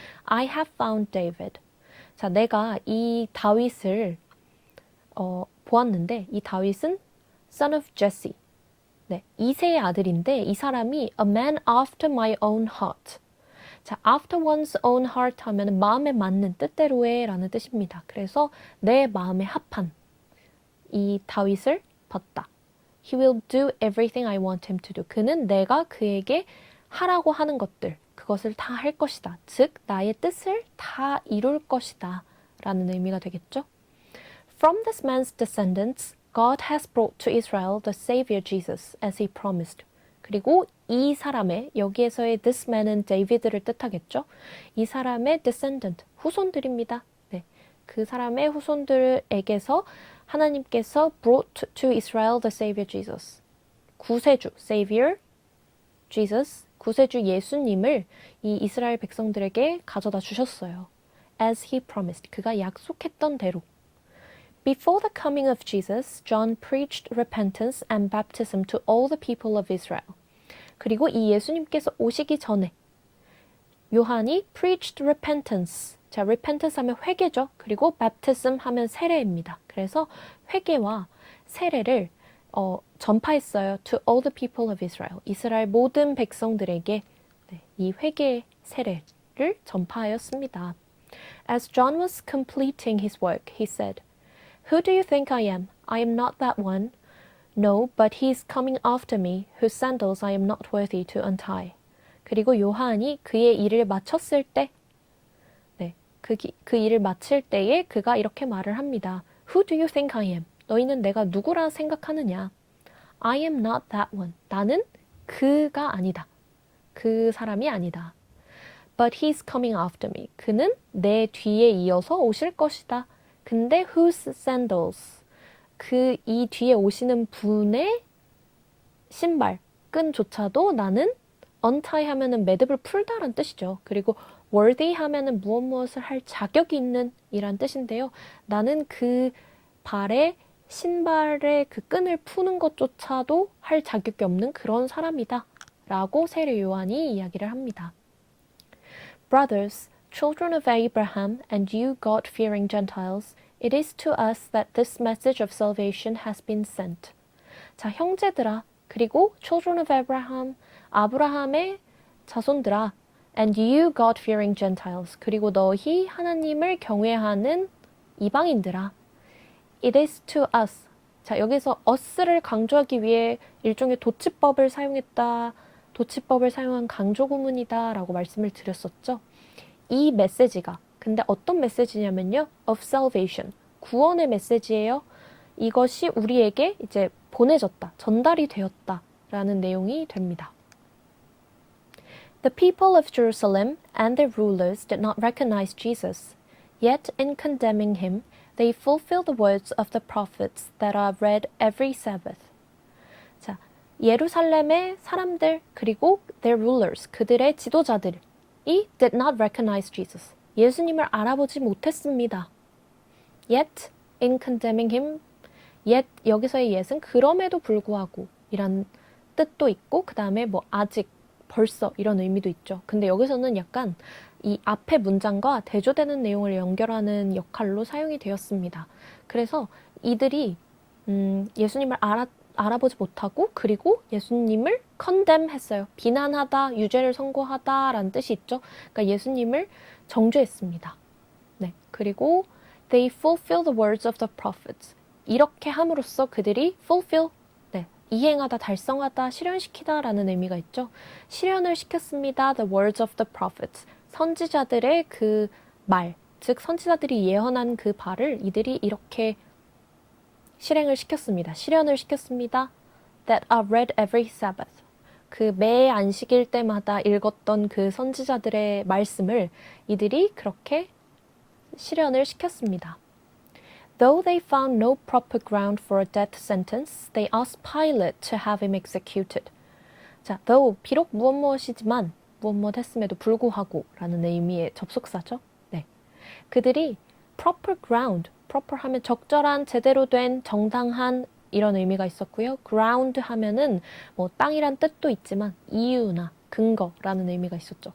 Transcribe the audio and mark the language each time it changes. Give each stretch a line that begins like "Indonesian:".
English: I have found David.
Korean: 자, 내가 이 다윗을 보았는데, 이 다윗은
English: son of Jesse,
Korean: 네, 이새의 아들인데 이 사람이
English: a man after my own heart.
Korean: 자,
English: after one's own heart
Korean: 하면 마음에 맞는, 뜻대로의 라는 뜻입니다. 그래서 내 마음에 합한 이 다윗을 봤다.
English: He will do everything I want him to do.
Korean: 그는 내가 그에게 하라고 하는 것들, 그것을 다 할 것이다. 즉, 나의 뜻을 다 이룰 것이다 라는 의미가 되겠죠.
English: From this man's descendants, God has brought to Israel the Savior Jesus, as he promised.
Korean: 그리고 이 사람의, 여기에서의 this man은 데이비드를 뜻하겠죠. 이 사람의 descendant, 후손들입니다. 네, 그 사람의 후손들에게서 하나님께서
English: brought to Israel the Savior Jesus,
Korean: 구세주, Savior, Jesus, 구세주 예수님을 이 이스라엘 백성들에게 가져다 주셨어요.
English: As he promised,
Korean: 그가 약속했던 대로.
English: Before the coming of Jesus, John preached repentance and baptism to all the people of Israel.
Korean: 그리고 이 예수님께서 오시기 전에 요한이
English: preached repentance.
Korean: 자, repentance 하면 회개죠. 그리고 baptism 하면 세례입니다. 그래서 회개와 세례를 전파했어요.
English: To all the people of Israel.
Korean: 이스라엘 모든 백성들에게 이 회개 세례를 전파하였습니다.
English: As John was completing his work, he said, Who do you think I am? I am not that one. No, but he is coming after me, whose sandals I am not worthy to untie.
Korean: 그리고 요한이 그의 일을 마쳤을 때, 그 일을 마칠 때에 그가 이렇게 말을 합니다.
English: Who do you think I am?
Korean: 너희는 내가 누구라 생각하느냐?
English: I am not that one.
Korean: 나는 그가 아니다. 그 사람이 아니다.
English: But he's coming after me.
Korean: 그는 내 뒤에 이어서 오실 것이다. 근데
English: whose sandals?
Korean: 그 이 뒤에 오시는 분의 신발, 끈조차도 나는 untie 하면은 매듭을 풀다란 뜻이죠. 그리고 worthy 하면은 무엇을 할 자격이 있는 이란 뜻인데요. 나는 그 발에 신발의 그 끈을 푸는 것조차도 할 자격이 없는 그런 사람이다. 라고 세례 요한이 이야기를 합니다.
English: Brothers, children of Abraham, and you God-fearing Gentiles, it is to us that this message of salvation has been sent.
Korean: 자, 형제들아, 그리고
English: children of Abraham,
Korean: 아브라함의 자손들아,
English: and you God-fearing Gentiles,
Korean: 그리고 너희 하나님을 경외하는 이방인들아.
English: It is to us.
Korean: 자, 여기서 us를 강조하기 위해 일종의 도치법을 사용했다. 도치법을 사용한 강조구문이다 라고 말씀을 드렸었죠. 이 메시지가 근데 어떤 메시지냐면요.
English: of salvation.
Korean: 구원의 메시지예요. 이것이 우리에게 이제 보내졌다. 전달이 되었다. 라는 내용이 됩니다.
English: The people of Jerusalem and their rulers did not recognize Jesus. Yet in condemning him, they fulfill the words of the prophets that are read every Sabbath.
Korean: 자, 예루살렘의 사람들 그리고
English: their rulers,
Korean: 그들의 지도자들이
English: did not recognize Jesus.
Korean: 예수님을 알아보지 못했습니다.
English: Yet in condemning him,
Korean: yet 여기서의 yet은 그럼에도 불구하고 이란 뜻도 있고 그 다음에 뭐 아직, 벌써 이런 의미도 있죠. 근데 여기서는 약간 이 앞의 문장과 대조되는 내용을 연결하는 역할로 사용이 되었습니다. 그래서 이들이 예수님을 알아보지 못하고 그리고 예수님을 condemn 했어요. 비난하다, 유죄를 선고하다라는 뜻이 있죠. 그러니까 예수님을 정죄했습니다. 네, 그리고
English: they fulfill the words of the prophets.
Korean: 이렇게 함으로써 그들이 fulfill, 이행하다, 달성하다, 실현시키다라는 의미가 있죠. 실현을 시켰습니다.
English: The words of the prophets.
Korean: 선지자들의 그 말, 즉 선지자들이 예언한 그 바를 이들이 이렇게 실행을 시켰습니다. 실현을 시켰습니다.
English: That are read every Sabbath.
Korean: 그 매 안식일 때마다 읽었던 그 선지자들의 말씀을 이들이 그렇게 실현을 시켰습니다.
English: Though they found no proper ground for a death sentence, they asked Pilate to have him executed.
Korean: 자, though 비록 무엇이지만 무엇 했음에도 불구하고 라는 의미의 접속사죠. 네, 그들이 proper ground, proper 하면 적절한, 제대로 된, 정당한 이런 의미가 있었고요. ground 하면은 뭐 땅이란 뜻도 있지만 이유나 근거라는 의미가 있었죠.